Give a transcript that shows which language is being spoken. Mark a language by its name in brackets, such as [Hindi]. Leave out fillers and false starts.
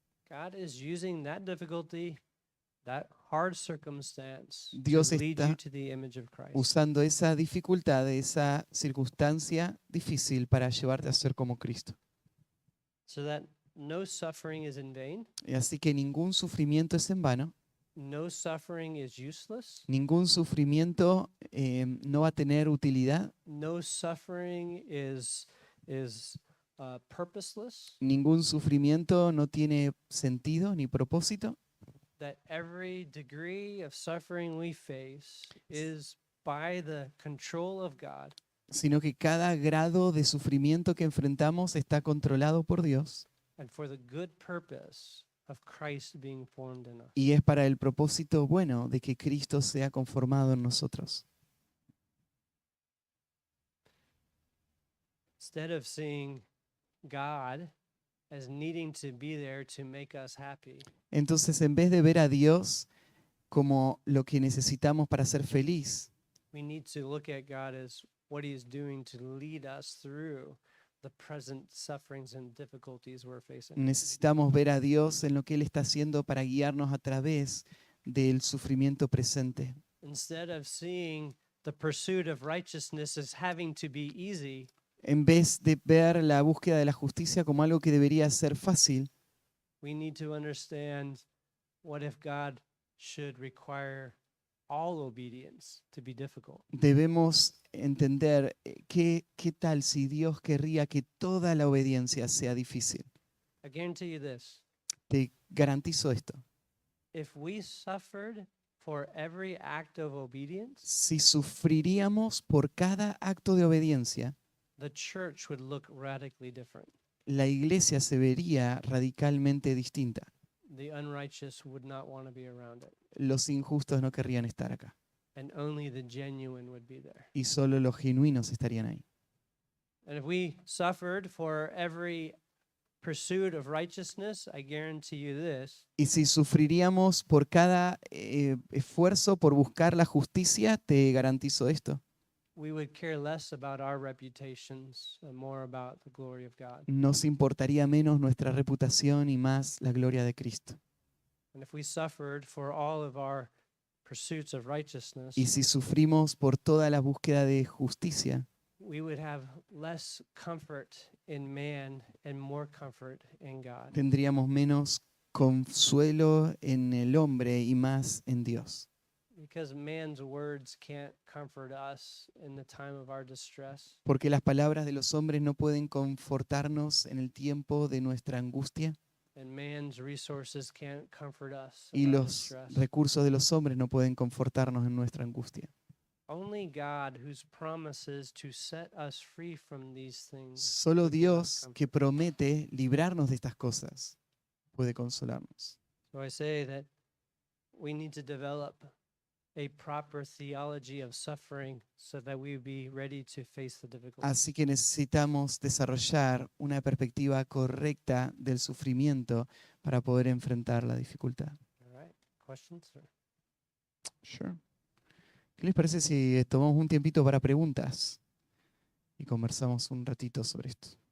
[English] God is using that difficulty, that hard circumstance, [Spanish] Dios [English] to lead you [Spanish] está [English] to the image of Christ. [Spanish] usando esa dificultad, esa circunstancia difícil para llevarte a ser como Cristo. [English] So that no suffering is in vain, [Spanish] Y así que ningún sufrimiento es en vano, [English] no suffering is useless, [Spanish] ningún sufrimiento no va a tener utilidad, [English] no suffering is purposeless, [Spanish] ningún sufrimiento no tiene sentido ni propósito, [English] that every degree of suffering we face is by the control of God, [Spanish] sino que cada grado de sufrimiento que enfrentamos está controlado por Dios [English] and for the good purpose of Christ being formed in us. [Spanish] y es para el propósito bueno de que Cristo sea conformado en nosotros. [English] Instead of seeing God as needing to be there to make us happy, [Spanish] Entonces, en vez de ver a Dios como lo que necesitamos para ser feliz, [English] we need to look at God as what he is doing to lead us through the present sufferings and difficulties we're facing. [Spanish] necesitamos ver a Dios en lo que Él está haciendo para guiarnos a través del sufrimiento presente. [English] Instead of seeing the pursuit of righteousness as having to be easy, [Spanish] En vez de ver la búsqueda de la justicia como algo que debería ser fácil, [English] we need to understand what if God should require all obedience to be difficult. [Spanish] debemos entender qué tal si Dios querría que toda la obediencia sea difícil. [English] I guarantee you this. [Spanish] Te garantizo esto. [English] If we suffered for every act of obedience, [Spanish] Si sufriríamos por cada acto de obediencia, [English] the church would look radically different. [Spanish] la iglesia se vería radicalmente distinta. [English] The unrighteous would not want to be around it, [Spanish] Los injustos no querrían estar acá [English] and only the genuine would be there. [Spanish] y solo los genuinos estarían ahí. [English] And if we suffered for every pursuit of righteousness, I guarantee you this, [Spanish] Y si sufriríamos por cada esfuerzo por buscar la justicia, te garantizo esto. [English] we would care less about our reputations and more about the glory of God. [Spanish] Nos importaría menos nuestra reputación y más la gloria de Cristo. [English] And if we suffered for all of our pursuits of righteousness, [Spanish] Y si sufrimos por toda la búsqueda de justicia, [English] we would have less comfort in man and more comfort in God. [Spanish] tendríamos menos consuelo en el hombre y más en Dios. [English] Because man's words can't comfort us in the time of our distress. [Spanish] Porque las palabras de los hombres no pueden confortarnos en el tiempo de nuestra angustia [English] And man's resources can't comfort us [Spanish] y [English] in our [Spanish] los [English] distress. [Spanish] recursos de los hombres no pueden confortarnos en nuestra angustia. [English] Only God, whose promises to set us free from these things, [Spanish] Solo Dios, que promete librarnos de estas cosas, puede consolarnos. [English] So I say that we need to develop a proper theology of suffering so that we be ready to face the difficulties. [Spanish] Así que necesitamos desarrollar una perspectiva correcta del sufrimiento para poder enfrentar la dificultad. [English] All right. Questions? Or? Sure. [Spanish] ¿Qué les parece si tomamos un tiempito para preguntas y conversamos un ratito sobre esto?